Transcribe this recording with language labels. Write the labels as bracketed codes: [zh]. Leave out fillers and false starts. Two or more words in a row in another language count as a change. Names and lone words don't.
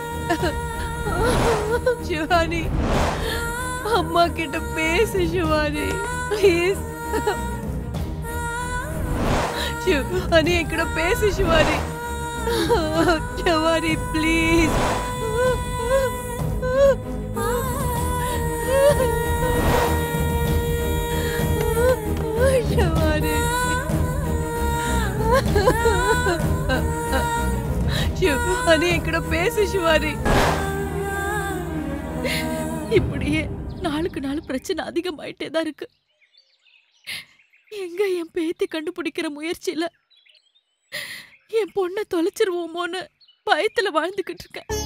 [ta] शिवानी अम्मा கிட்ட பேசு शिवानी प्लीज शिवानी என்கிட்ட பேசு शिवानी शिवानी प्लीज शिवानी என்கிட்ட பேசு शिवानी இப்படியே நாளுக்கு நாள் பிரச்சனை அதிகமாயிட்டே தான் இருக்கு. எங்க என் பேத்தி கண்டுபிடிக்கிற முயற்சியில என் பொண்ணை தொலைச்சிருவோமோன்னு பயத்துல வாழ்ந்துகிட்டு இருக்கேன்.